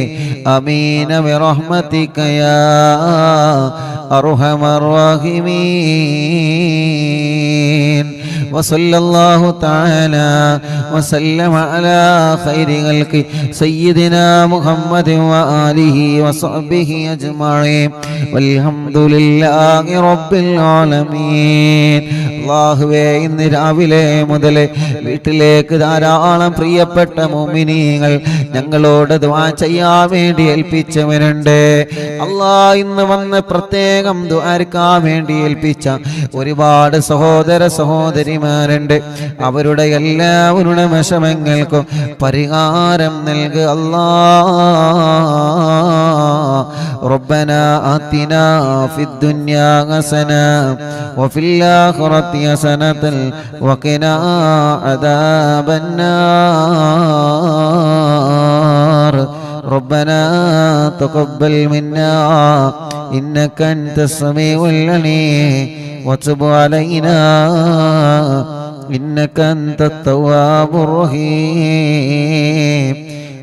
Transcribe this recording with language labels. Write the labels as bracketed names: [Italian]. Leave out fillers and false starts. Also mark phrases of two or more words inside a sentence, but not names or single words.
[Arabic] آمين برحمتك يا أرحم الراحمين. وصلى الله تعالى وسلم على خير خلق سيدنا محمد وآله وصحبه أجمعين والحمد لله رب العالمين. [Malayalam] അല്ലാഹുവേ, ഇന്ന് രാവിലെ മുതൽ വീട്ടിലേക്ക് ധാരാളം പ്രിയപ്പെട്ട മുഅ്മിനീങ്ങൾ ഞങ്ങളോട് ദുആ ചെയ്യാൻ വേണ്ടി ഏൽപ്പിച്ചവരുണ്ട്. അല്ലാഹ്, ഇന്ന് വന്ന് പ്രത്യേകം ദുആർക്കാൻ വേണ്ടി ഏൽപ്പിച്ച ഒരുപാട് സഹോദര സഹോദരിമാരുണ്ട്. അവരുടെ എല്ലാവരുടെ വിഷമങ്ങൾക്കും പരിഹാരം നൽകുക അല്ലാഹ്. [Arabic] ربنا آتنا في الدنيا حسنة وفي الآخرة حسنة وقنا عذاب النار. ربنا تقبل منا إنك أنت السميع العليم وتب علينا إنك أنت التواب الرحيم.